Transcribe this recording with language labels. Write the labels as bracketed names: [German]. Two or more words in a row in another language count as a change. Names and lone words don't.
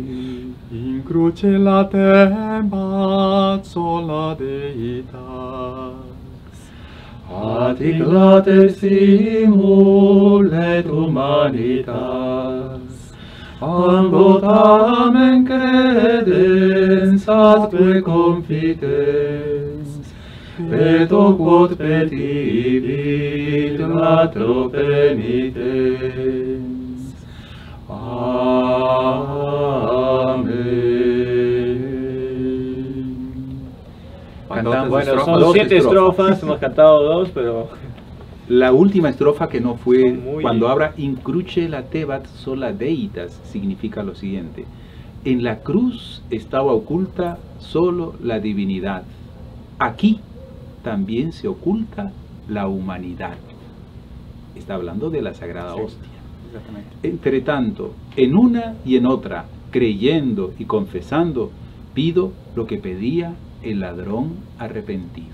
[Latin] In cruce latebat sola Deitas, atic later simul et humanitas, ambo tamen credens atque confitens, peto quod petibit latro penitens. [Spanish] Cantamos Bueno, estrofa, son dos 7 estrofas. estrofas, hemos cantado 2, pero La última estrofa que no fue, Son muy- cuando habla [Latin] in cruce latebat sola deitas, [Spanish] significa lo siguiente: en la cruz estaba oculta solo la divinidad, aquí también se oculta la humanidad. Está hablando de la Sagrada Sí. Hostia. Exactamente. Entre tanto, en una y en otra, creyendo y confesando, pido lo que pedía el ladrón arrepentido.